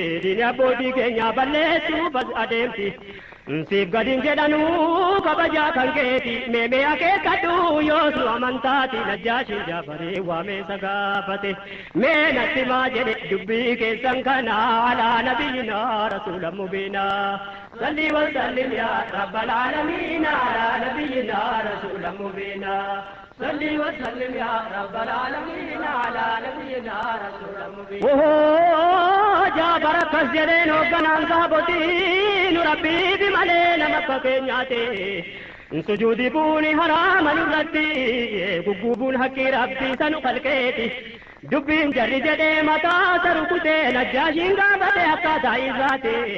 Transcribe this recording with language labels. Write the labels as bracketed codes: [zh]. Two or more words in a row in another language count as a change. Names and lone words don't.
[om] Diini abbootii keenyaa balleessuuf as adeemti. Siif gadiin jedhanuu kabajaa kan keeti. Mee mee akeekkadhu yoos nu amantaati. Najjaashiin Jaafarii waamee isa gaafate. Mee natti maa jedhe dubbii keessan kana [ar] على نبينا رسولا مبينا. صل وسلم يا رب العالمين على نبينا رسول مبينا. صل وسلم يا رب العالمين على نبينا رسول المبين. [om] Ohoo, Jaafar akkas jedheen hoogganaan sahabotii, nu Rabbii fi malee nama akka keenyaati. Sujuudi buuni haraama nurratti, guggubuun haqqii Rabbii sanu kalqeeti. Dubbiin jarri jedhee mataa isa rukutee, Najjaashiin gaafate akkaataa isaati.